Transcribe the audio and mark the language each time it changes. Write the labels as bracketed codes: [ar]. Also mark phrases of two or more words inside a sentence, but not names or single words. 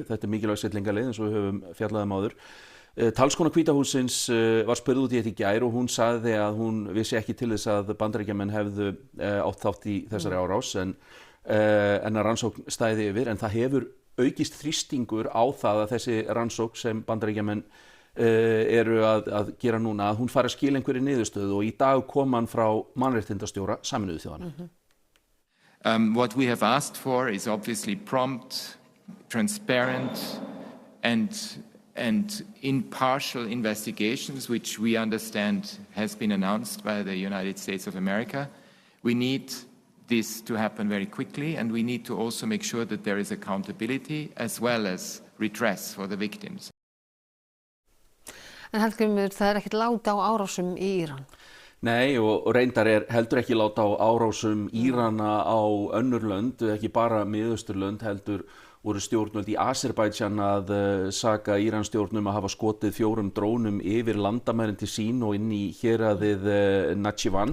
[is] Þetta mikilvæg siglingarleið eins og við höfum fjallað áður. Talskona Hvíta hússins var spurð út í þetta í gær og hún sagði að hún vissi ekki til þess að Bandaríkjamenn hefðu átt þátt í þessari árás en að rannsókn stæði yfir en það hefur aukist þrýstingur á það að þessi rannsókn sem Bandaríkjamenn eru að gera núna að hún fari að skila einhverju niðurstöðu og í dag kom hann frá mannréttindastjóra Sameinuðu þjóðanna. [en] What we have asked for is obviously prompt, transparent and impartial investigations, which we understand has been announced by the United States of America. We need this to happen very quickly and we need to also make sure that there is accountability as well as redress for the victims. [is] En Hallgrímur, það ekkert lát á árásum í Íran? Nei, og reyndar heldur ekki lát á árásum Írana á önnur lönd, ekki bara Miðausturlönd, heldur voru stjórnvöld í Azerbaijan að saka Íransstjórnum að hafa skotið 4 drónum yfir landamærin til sín og inn í héraðið Nakhchivan.